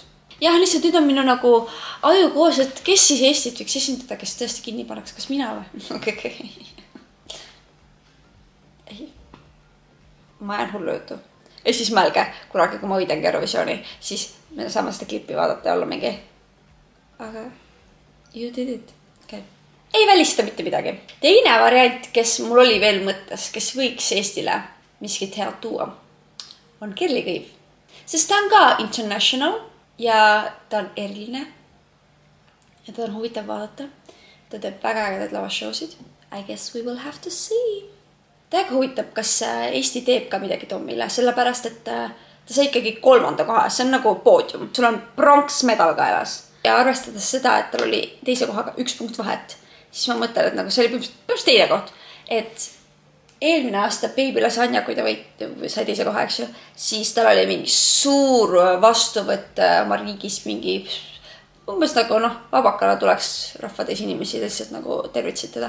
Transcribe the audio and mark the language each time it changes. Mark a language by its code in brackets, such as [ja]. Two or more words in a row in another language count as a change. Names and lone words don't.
[et] Jah, lihtsalt nüüd on minu nagu aju koos, et kes siis Eestit võiks esindada, kes tõesti kinni paneks, kas mina või? Ei. Ma jään hullu jutu. Ja siis mõelge, kunagi kui ma võidangi Eurovisiooni, siis me saame seda klippi vaadata ja olla mingi. [en] Aga you did it. Okay. [et] Ei välista mitte midagi. Teine variant, kes mul oli veel mõttes, kes võiks Eestile miskit head tuua, on Kerli Kõiv. Sest ta on ka international ja ta on eriline. Ja ta on huvitav vaadata. Ta teeb väga ägedad lavashowsid. [en] I guess we will have to see. [et] Täiega huvitab, kas Eesti teeb ka midagi Tommile, sellepärast, et ta sai ikkagi 3. koha. See on nagu poodium. Sul on pronksmedal kaelas. Ja arvestades seda, et tal oli teise kohaga 1 punkt vahet, siis ma mõtlen, et nagu see oli põhimõtteliselt teine koht. Et eelmine aasta Baby Lasagna, kui ta sai teise koha, eks ju, siis tal oli mingi suur vastuvõtt oma riigis mingi umbes nagu vabakana tuleks rahvateis inimesi lihtsalt nagu tervitsid teda.